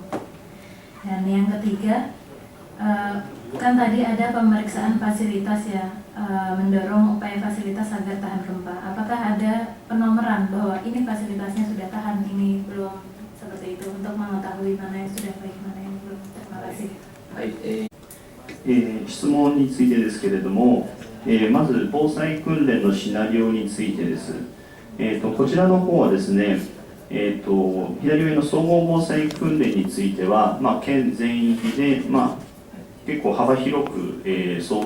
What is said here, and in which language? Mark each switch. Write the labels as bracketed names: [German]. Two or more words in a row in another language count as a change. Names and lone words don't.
[Indonesian] Dan yang ketiga, kan tadi ada pemeriksaan fasilitas ya, mendorong upaya fasilitas agar tahan gempa. Apakah ada penomoran bahwa ini fasilitasnya sudah tahan, ini belum, seperti itu, untuk mengetahui mana yang sudah baik, mana yang belum? Terima kasih. [Japanese] 質問についてですけれども、まず防災訓練のシナリオについてです。こちらの方はですね、 左上の総合防災訓練については、県全域で、結構幅広く、想